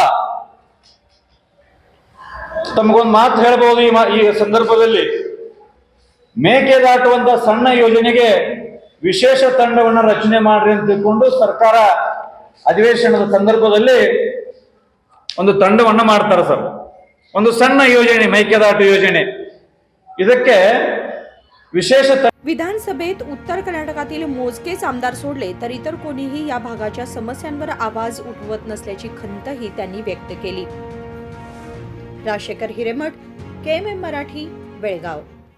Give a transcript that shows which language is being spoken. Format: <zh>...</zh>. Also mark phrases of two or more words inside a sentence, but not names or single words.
<kn>ತಮಗೊಂದು ಮಾತು ಹೇಳ್ಬಹುದು ಈ ಸಂದರ್ಭದಲ್ಲಿ, ಮೇಕೆದಾಟುವಂತ ಸಣ್ಣ ಯೋಜನೆಗೆ ವಿಶೇಷ ತಂಡವನ್ನು ರಚನೆ ಮಾಡ್ರಿ ಅಂತ ತಿಳ್ಕೊಂಡು ಸರ್ಕಾರ ಅಧಿವೇಶನದ ಸಂದರ್ಭದಲ್ಲಿ ಒಂದು ತಂಡವನ್ನು ಮಾಡ್ತಾರೆ ಸರ್। ಒಂದು ಸಣ್ಣ ಯೋಜನೆ, ಮೇಕೆದಾಟು ಯೋಜನೆ, ಇದಕ್ಕೆ विशेष</kn> <mr>विधानसभेत उत्तर कर्नाटकातील मोजकेच आमदार सोडले तर इतर कोणीही या भागाच्या समस्यांवर आवाज उठवत नसल्याची खंतही त्यांनी व्यक्त केली। राजशेखर हिरेमठ, KMM मराठी, बेळगाव।</mr>